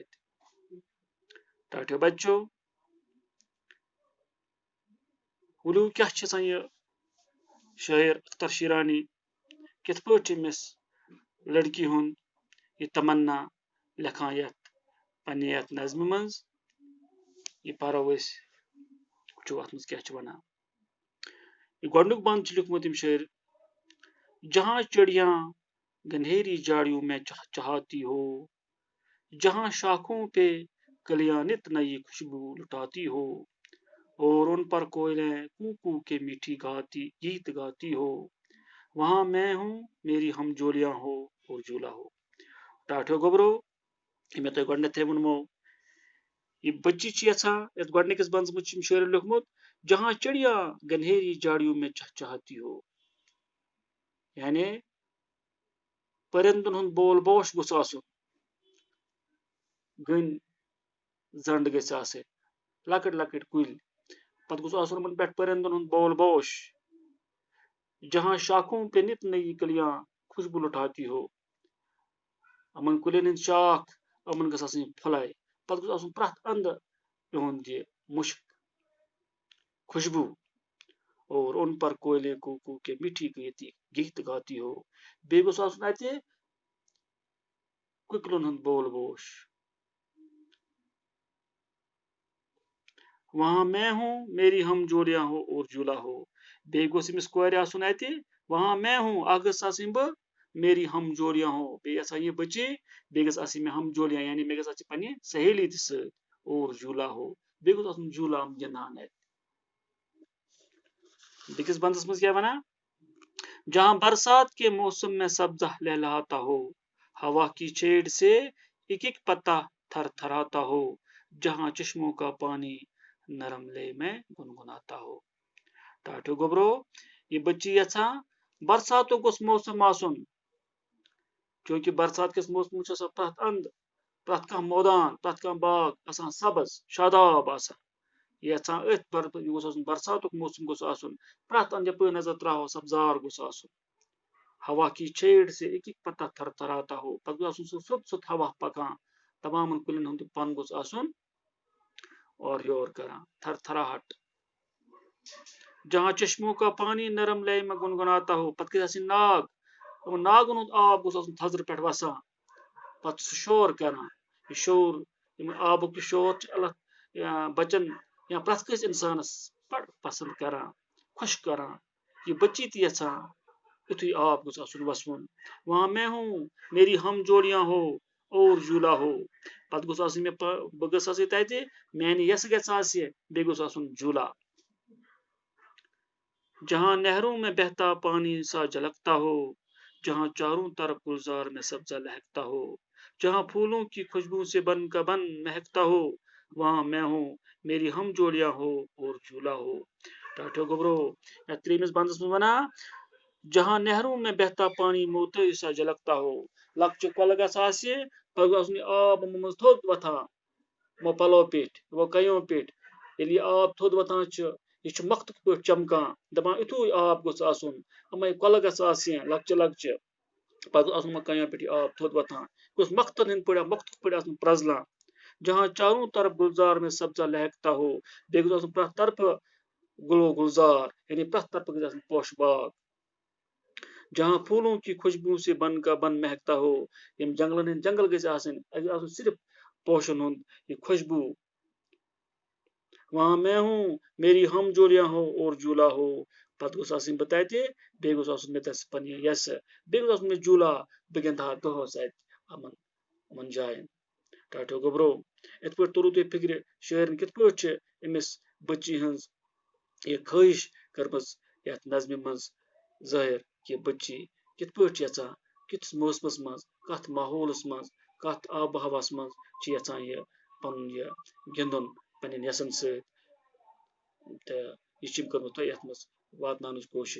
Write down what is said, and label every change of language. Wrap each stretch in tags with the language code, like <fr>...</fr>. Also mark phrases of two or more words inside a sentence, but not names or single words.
<ks>ٹاٹھیو بچو، ؤلِو کیٛاہ چھِ یژھان یہِ شٲعر اختر شیرانی کِتھ پٲٹھۍ أمِس لڑکی ہُنٛد یہِ تمنا لیکھان یتھ پننہِ یتھ نظمہِ منٛز، یہِ پرو أسۍ، وٕچھو اتھ منٛز کیٛاہ چھِ ونان۔ یہ گۄڈنیُک بند چھُ لیوٚکھمُت أمۍ شٲعر:</ks> <ur>جہاں چڑیاں گنہیری جھاڑیوں میں چہچہاتی ہو، جہاں شاخوں پہ کلیاں نت نئی خوشبو لٹاتی ہو، اور ان پر کوئلیں کو کو کے میٹھی گیت گاتی ہو، وہاں میں ہوں میری ہم جولیاں ہو اور جھولا ہو۔</ur> <ks>ٹاٹھیو گوبرو، یہ مےٚ تۄہہِ گۄڈنیتھٕے ووٚنمو، یہ بچی چھِ یژھان، یتھ گۄڈنِکِس بندس منٛز چھُ أمۍ شٲعرن لیوٚکھمُت:</ks> <ur>جہاں چڑیا گنہیری جھاڑیوں میں چہچہاتی ہو،</ur> <ks>یعنی پرندن ہُنٛد بول بوش گوٚژھ آسُن، گٔنۍ زنڈ گژھِ آسٕنۍ، لۄکٕٹۍ لۄکٕٹۍ کُلۍ، پتہٕ گوٚژھ آسُن یِمن پٮ۪ٹھ پرندن ہُنٛد بول بوش۔</ks> <ur>جہاں شاخوں پہ نت نئی کلیاں خوشبو لٹاتی ہو،</ur> <ks>یِمن کُلٮ۪ن ہٕنٛدۍ شاخ یِمن گٔژھ آسٕنۍ پھٕلے، پتہٕ گوٚژھ آسُن پرٛٮ۪تھ اندٕ یِہُنٛد یہِ مُشک خوشبو،</ks> <ur>اور ان پر کوئلے کو کو کے میٹھی گیت گاتی ہو،</ur> <ks>بیٚیہِ گوٚژھ آسُن اتہِ کُکلن ہُنٛد بول بوش۔</ks> <ur>وہاں میں ہوں میری ہم جولیاں ہو اور جھولا ہو،</ur> <ks>بیٚیہِ گوٚژھ أمِس کورِ آسُن اتہِ</ks> <ur>وہاں میں ہوں،</ur> <ks>اکھ گٔژھ آسٕنۍ بہٕ،</ks> <ur>میری ہم جولیاں ہو،</ur> <ks>بیٚیہِ یژھان یہِ بچی بیٚیہِ گٔژھ آسٕنۍ مےٚ ہم جولیاں، یعنی مےٚ گٔژھ آسٕنۍ پننہِ سہیلی تہِ سۭتۍ،</ks> <ur>اور جھولا ہو،</ur> <ks>بیٚیہِ گوٚژھ آسُن جھولا گِنٛدان اتہِ۔ بیٚکِس بندس منٛز کیٛاہ ونان:</ks> <ur>جہاں برسات کے موسم میں سبزہ لہلہاتا ہو، ہوا کی چھیڑ سے ایک ایک پتا تھر تھراتا ہو، جہاں چشموں کا پانی نرم لے میں گنگناتا ہو۔</ur> <ks>ٹاٹھیو گوبرو، یہ بچی یژھان برساتُک گوٚژھ موسم آسُن، چوٗنٛکہِ برسات کِس موسمس چھُ آسان پرٛٮ۪تھ اندٕ، پرٛٮ۪تھ کانٛہہ مٲدان، پرٛٮ۪تھ کانٛہہ باغ آسان سبز شاداب آسان، یہ یژھان أتھۍ یہِ گوٚژھ آسُن برساتُک موسم گوٚژھ آسُن، پرٛٮ۪تھ اندٕ یپٲرۍ نظر تراوو سبزار گوٚژھ آسُن۔</ks> <ur>ہوا کی چھیڑ سے ایک ایک پتا تھر تھراتا ہو،</ur> <ks>پتہٕ گوٚژھ آسُن سُہ سیوٚد سیوٚد ہوا پکان، تمامن کُلٮ۪ن ہُنٛد پن گوٚژھ آسُن اور یور کران تھر تھراہٹ.</ks> <ur>جہاں چشموں کا پانی نرم لے میں گنگناتا ہو</ur> <ks>پتہ گژھِ ناگ ناگن ہُنٛد آب گوٚژھ آسُن تھزرٕ پٮ۪ٹھ وسان پتہٕ سُہ شور کران یہ شور آبُک یہِ شور چھُ اللہ بچن یا پرٛٮ۪تھ کٲنٛسہِ اِنسانس بڑٕ پسنٛد کران خۄش کران یہ بچی تہِ یژھان یُتھُے آب گوٚژھ آسُن وسوُن.</ks> <ur>وہاں میں ہوں میری ہم جوڑیاں ہو اور جھولا ہو</ur> <ks>پتہٕ گوٚژھ آسٕنۍ مےٚ بہٕ گٔژھ آسٕنۍ تتہِ میانہِ یَسہٕ گژھِ آسہِ بیٚیہِ گوٚژھ آسُن جھولا.</ks> <ur>جہاں نہروں میں بہتا پانی سا جھلکتا ہو جہاں چاروں طرف گلزار میں سبزہ لہکتا ہو جہاں پھولوں کی خوشبو سے بن کا بن مہکتا ہو وہاں میں ہوں میری ہم جوڑیاں ہو اور جھولا ہو.</ur> <ks>ٹاٹھو گوبرو یتھ ترٛیٚیمِس بندس منٛز ونان</ks> <ur>جہاں نہروں میں بہتا پانی موتی سا جھلکتا ہو</ur> <ks>لۄکچہِ کۄلہٕ گژھِ آسہِ پتہٕ گوٚژھ آسُن یہِ آب یِمو منٛز تھوٚد وۄتھان یِمو پلو پیٚٹھۍ یِمو کَنیو پیٚٹھۍ ییٚلہِ یہِ آب تھوٚد وۄتھان چھُ یہ چھُ مۄختہٕ پٲٹھۍ چمکان دپان یِتھُے آب گوٚژھ آسُن یِمے کۄلہٕ گژھِ آسہِ لۄکچہِ لۄکچہِ پتہٕ گوٚژھ آسُن یِمو کَنیو پٮ۪ٹھ یہِ آب تھوٚد وۄتھان یہِ گوٚژھ مۄختن ہٕنٛدۍ پٲٹھۍ مۄختہٕ پٲٹھۍ آسُن پرٛزلان.</ks> <ur>جہاں چاروں طرف گلزار میں سبزہ لہکتا ہو</ur> <ks>بیٚیہِ گوٚژھ آسُن پرٛٮ۪تھ طرفہٕ گلو گلزار یعنی پرٛٮ۪تھ طرفہٕ گژھِ آسُن پوشہٕ باغ.</ks> <ur>جہاں پھولوں کی خوشبو سے بن کا بن مہکتا ہو</ur> <ks>یِم جنگلن ہٕنٛدۍ جنگل گژھِ آسٕنۍ اَتہِ گژھِ آسُن صرف پوشن ہُنٛد یہِ خوشبو.</ks> <ur>وہاں میں ہوں میری ہم جوڑیاں ہو اور جھولا ہو</ur> <ks>پتہٕ گوٚژھ آسٕنۍ بہٕ تتہِ بیٚیہِ گوٚژھ آسُن مےٚ تتہِ پننہِ یَسہٕ بیٚیہِ گوٚژھ آسُن مےٚ جھولا بہٕ گِنٛدٕ ہا دۄہس اَتہِ یِمن جاین. ٹاٹھو گوبرو یِتھ پٲٹھۍ توٚرُو تۄہہِ فِکرِ شٲعرن کِتھ پٲٹھۍ چھِ أمِس بٔچی ہٕنٛز یہِ خٲہِش کٔرمٕژ یتھ نظمہِ منٛز ظٲہِر کہِ بٔچی کِتھ پٲٹھۍ چھِ یژھان کِتھِس موسمس منٛز کتھ ماحولس منٛز کتھ آبہٕ ہوہس منٛز چھِ یژھان یہِ پنُن یہِ گِنٛدُن پننٮ۪ن یَسن سۭتۍ تہٕ یہِ چھِ کٔرمٕژ تۄہہِ یتھ منٛز واتناونٕچ کوٗشش.</ks>